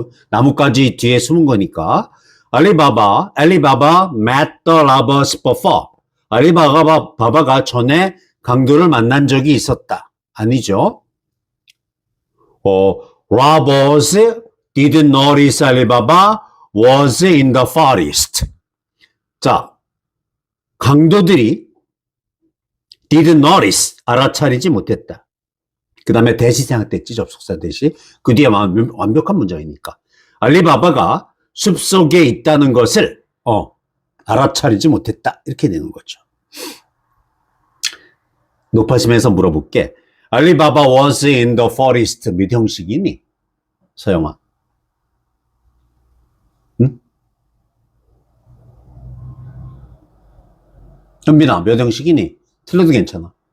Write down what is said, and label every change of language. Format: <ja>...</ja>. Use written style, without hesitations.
<ko>나무까지 뒤에 숨은 거니까.</ko> <en>알리바바 met the robbers before.</en> <ko>알리바바가 전에 강도를 만난 적이 있었다. 아니죠.</ko> <en>robbers didn't notice Alibaba was in the forest.</en> <ko>자, 강도들이</ko> <en>didn't notice,</en> <ko>알아차리지 못했다. 그 다음에 대시 생략됐지, 접속사 대시. 그 뒤에 완벽한 문장이니까. 알리바바가 숲속에 있다는 것을 알아차리지 못했다. 이렇게 되는 거죠. 높아지면서 물어볼게.</ko> <en>알리바바 was in the forest</en> <ko>몇 형식이니? 서영아. 응? 현빈아, 몇 형식이니? 틀려도 괜찮아.</ko>